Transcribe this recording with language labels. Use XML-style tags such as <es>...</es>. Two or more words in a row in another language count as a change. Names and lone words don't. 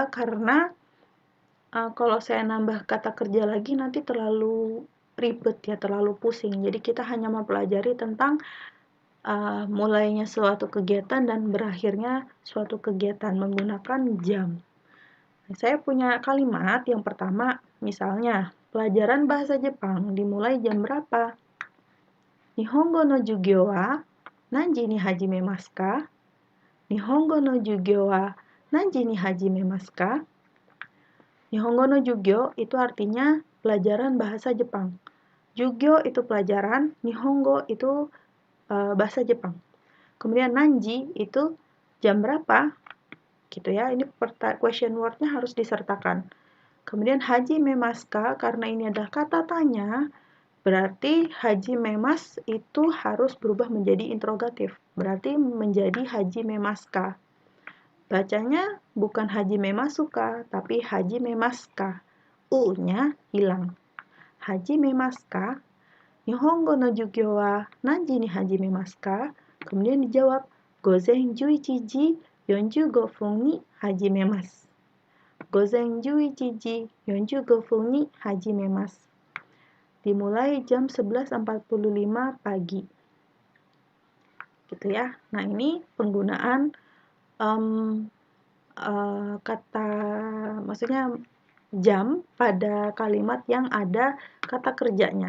<id>Karena kalau saya nambah kata kerja lagi nanti terlalu ribet ya, terlalu pusing. Jadi kita hanya mempelajari tentang mulainya suatu kegiatan dan berakhirnya suatu kegiatan menggunakan jam. Saya punya kalimat yang pertama, misalnya, pelajaran bahasa Jepang dimulai jam berapa?</id> <ja>日本語の授業は何時に始めますか? 日本語の授業は何時に始めますか? 日本語の授業</ja> <id>itu artinya pelajaran bahasa Jepang. Jugyo itu pelajaran, Nihongo itu bahasa Jepang. Kemudian nanji itu jam berapa? Gitu ya. Ini</id> <en>question word-nya</en> <id>harus disertakan. Kemudian</id> <ja>始めますか,</ja> <id>karena ini adalah kata tanya, berarti hajimemas itu harus berubah menjadi interrogatif. Berarti menjadi</id> <ja>始めますか.</ja> <id>Bacanya bukan</id> <ja>始めますか,</ja> <id>tapi</id> <ja>始めますか.</ja> <id>U-nya hilang.</id> <ja>始めますか? 日本語の授業は何時に始めますか?</ja> <id>Kemudian dijawab,</id> <ja>午前11時45分に始めます。午前11時45分に始めます。</ja> <id>Dimulai jam 11.45 pagi. Gitu ya. Nah, ini penggunaan kata, maksudnya jam pada kalimat yang ada kata kerjanya.</id>